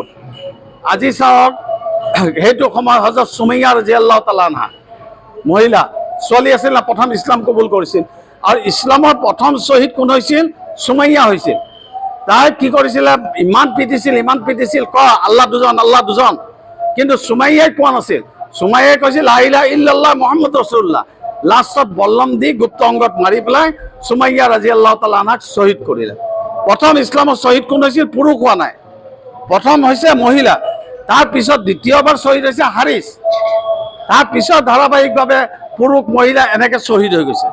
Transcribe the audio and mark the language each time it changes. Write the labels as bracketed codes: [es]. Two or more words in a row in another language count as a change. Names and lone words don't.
[as] আজি চাওক, সেইটো সময় হজৰত চুমাইয়া [ar] رضي الله تعالى عنها, [as] মহিলা ছোৱালী আছিল না, প্ৰথম ইছলাম কবুল কৰিছিল, আৰু ইছলামৰ প্ৰথম শ্বহীদ কোন হৈছিল? চুমাইয়া হৈছিল। তাই কি কৰিছিলে? ইমান পিটিছিল, আল্লাহ দুজন, আল্লাহ দুজন, কিন্তু চুমাইয়াই কোৱা নাছিল। চুমাইয়াই কৈছিল [ar] لا إله إلا الله محمد رسول الله. [as] লাষ্টত বল্লম দি গুপ্ত অংগত মাৰি পেলাই চুমাইয়া [ar] رضي الله تعالى عنها [as] শ্বহীদ কৰিলে। প্ৰথম ইছলামৰ শ্বহীদ কোন হৈছিল? পুৰুষ হোৱা নাই, প্ৰথম হৈছে মহিলা। তাৰপিছত দ্বিতীয়বাৰ শ্বহীদ হৈছে হাৰিছ, তাৰপিছত ধাৰাবাহিকভাৱে পুৰুষ মহিলা এনেকৈ শ্বহীদ হৈ গৈছে।